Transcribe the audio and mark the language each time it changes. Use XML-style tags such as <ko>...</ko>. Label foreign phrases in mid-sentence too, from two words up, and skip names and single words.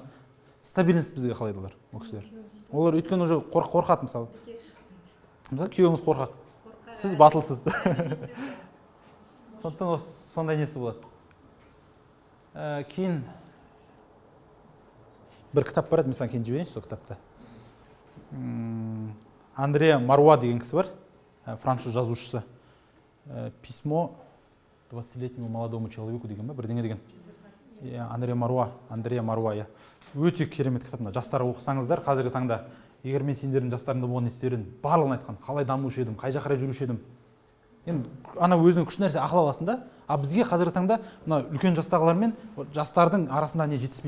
<kk>Стабильность бізге қалайды олар, ол кісілер. Олар өйткені уже қорқады, мысалы күйеуіңіз қорқақ, сіз батылсыз. Сондықтан сондай несі болады. Кейін бір кітап бар еді, мен саған кейін жіберейінші сол кітапты. Андреа Маруа деген кісі бар, француз жазушысы. Письмо 20-летнему молодому человеку деген ба, бірдеңе деген. Андреа Маруа, өте керемет кітап. Жастарға оқысаңыздар, қазіргі таңда, егер мен сендердің жастарыңда болған не істерін барлығын айтқан, қалай дамушы едім, қай жаққа жүруші едім. Енді ана өзің күшті нәрсе ақыл аласың да, а бізге қазіргі таңда мына үлкен жастағылар мен жастардың арасында не жетіспейді.</kk>